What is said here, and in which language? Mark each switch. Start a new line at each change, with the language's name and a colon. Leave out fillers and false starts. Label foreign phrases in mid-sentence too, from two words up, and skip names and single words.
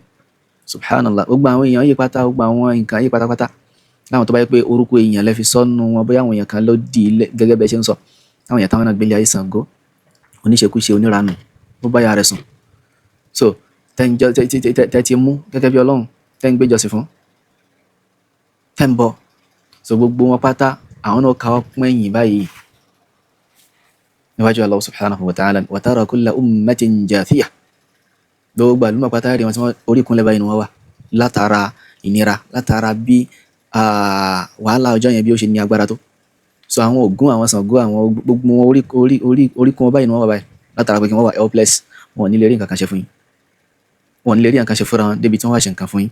Yoruba: Subhanallah, gbogbo àwọn èèyàn yí pátá, gbogbo àwọn nǹkan yí pátápátá láwọn tó bá yẹ pé orúkọ èèyàn lẹ fi sọ́nù wọn, bóyá àwọn èèyàn kan ló di gẹ́gẹ́ bẹ́ẹ̀ ṣe ń sọ, àwọn èèyàn táwọn náà gbélé ayé Ṣàngó, oníṣekúṣe, oníranù, bó bá yà rẹ̀ sùn. So tẹ́ ti mú gẹ́gẹ́ bí Ọlọ́run, tẹ́ ń gbé jọ́sìn fún, tẹ́ ń bọ̀. So gbogbo wọn pátá àwọn náà káwọ́ pọ́n ẹ̀yìn báyìí níwájú
Arabic: الله سبحانه وتعالى. وترى كل أمة جاثية,
Yoruba: gbogbo àlùmọ̀ pátá rí wọn tí wọ́n orí kúnlẹ̀ báyìí ni wọ́n wà látara ìnira, látara bí wàhálà ọjọ́ yẹn bí ó ṣe ní agbára tó. So àwọn Ògún, àwọn Ṣàngó, àwọn gbogbo wọn orí kún wọn báyìí ni wọ́n wà báyìí látara pé kí wọ́n wà helpless, wọn ò ní lè rí nǹkan kan ṣe fún yín, wọn ò ní lè rí nǹkan ṣe fúnra wọn débi tí wọ́n wá ṣe nǹkan fún yín.